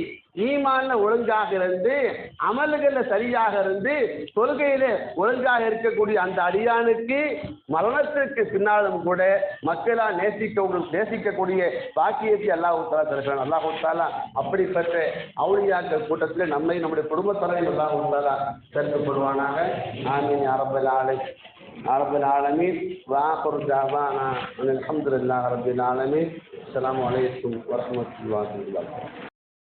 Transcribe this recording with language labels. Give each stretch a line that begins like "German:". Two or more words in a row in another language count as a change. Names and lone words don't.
Tamil: ஈமான்ல ஒழுங்காக இருந்து அமல்களை சரியாக இருந்து தொழுகையில ஒழுங்காக இருக்கக்கூடிய அந்த அடியானுக்கு மரணத்திற்கு பின்னாலும் கூட மக்களால் நேசிக்கக்கூடிய பாக்கியத்தை அல்லாஹ் தஆலா தருகிறான். அல்லாஹ் தஆலா அப்படிப்பட்ட அவுலியாக்கள் கூட்டத்தில் நம்மை நம்முடைய குடும்பத்தலைவர் அல்லாஹ் தஆலா சேர்க்கப்படுவானாக.
Arabic: آمين يا رب العالمين. رب العالمين وآخر دعوانا أن الحمد لله رب العالمين. السلام عليكم ورحمة الله وبركاته.